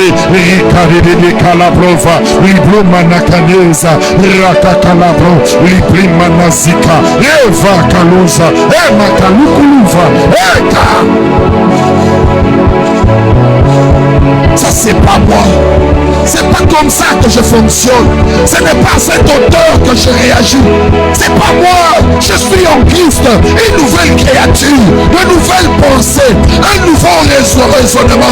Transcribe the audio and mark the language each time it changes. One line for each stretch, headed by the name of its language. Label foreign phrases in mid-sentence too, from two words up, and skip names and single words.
French: Likadidikalabrova, Libromanakaneza, Rakakalabro, Liprimanazika, Eva Kaluza, Ema Kalukuluva, Eka. Ça c'est pas moi. C'est pas comme ça que je fonctionne. Ce n'est pas cette hauteur que je réagis. C'est pas moi. Je suis en Christ, une nouvelle créature, de nouvelles pensées, un nouveau raisonnement.